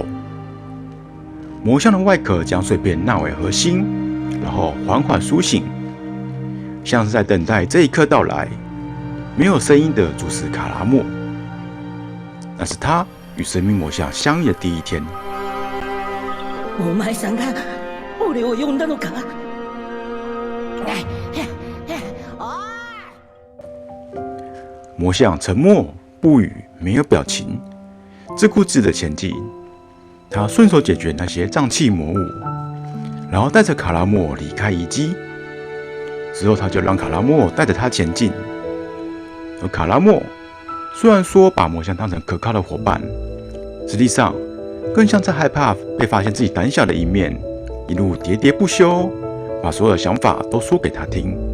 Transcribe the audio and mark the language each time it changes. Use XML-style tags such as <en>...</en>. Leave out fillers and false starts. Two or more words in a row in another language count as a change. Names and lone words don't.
<zh>魔像的外壳将碎片纳为核心，然后缓缓苏醒，像是在等待这一刻到来。没有声音地注视卡拉莫，那是他与神秘魔像相遇的第一天。</zh> <ja>お前さんが俺を呼んだのか？</ja> <zh>魔像沉默不语，没有表情，自顾自地前进。他顺手解决那些瘴气魔物，然后带着卡拉莫离开遗迹。之后，他就让卡拉莫带着他前进。而卡拉莫虽然说把魔像当成可靠的伙伴，实际上更像在害怕被发现自己胆小的一面，一路喋喋不休，把所有的想法都说给他听。</zh>